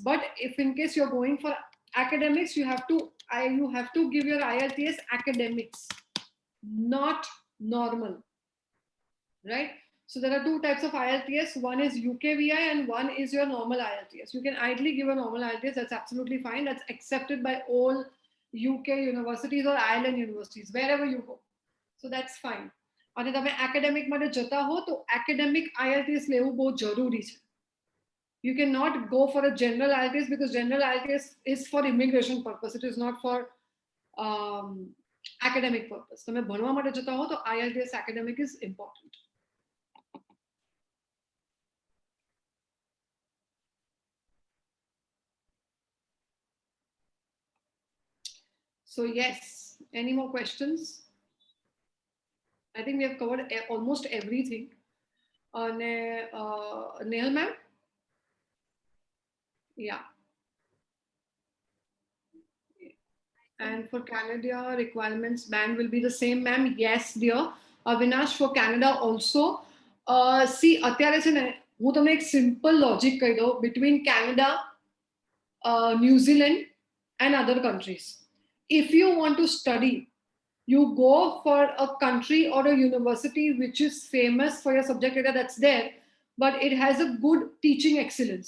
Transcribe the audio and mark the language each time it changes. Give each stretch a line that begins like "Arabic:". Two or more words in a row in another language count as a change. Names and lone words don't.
English: But if in case you're going for academics, you have to give your IELTS academics, not normal, right? So there are two types of IELTS. One is UKVI and one is your normal IELTS. You can ideally give a normal IELTS. That's absolutely fine. That's accepted by all UK universities or Ireland universities, wherever you go. So that's fine.
Gujarati: અને તમે academic માટે જતા હો તો academic IELTS લેવું બહુ જરૂરી છે.
English: You cannot go for a general IELTS because general IELTS is for immigration purpose. It is not for academic purpose.
Gujarati: તમે ભણવા માટે જતા હો તો
English: IELTS academic is important. So yes, any more questions? I think we have covered almost everything. Nehal ma'am? Yeah. And for Canada, requirements band will be the same, ma'am. Yes, dear. Avinash, for Canada also. See,
Gujarati: અત્યારે છે ને હું તમને એક
English: simple logic
Gujarati: કહી દઉં
English: between Canada, New Zealand and other countries. If you want to study, you go for a country or a university which is famous for your subject area that's there, but it has a good teaching excellence.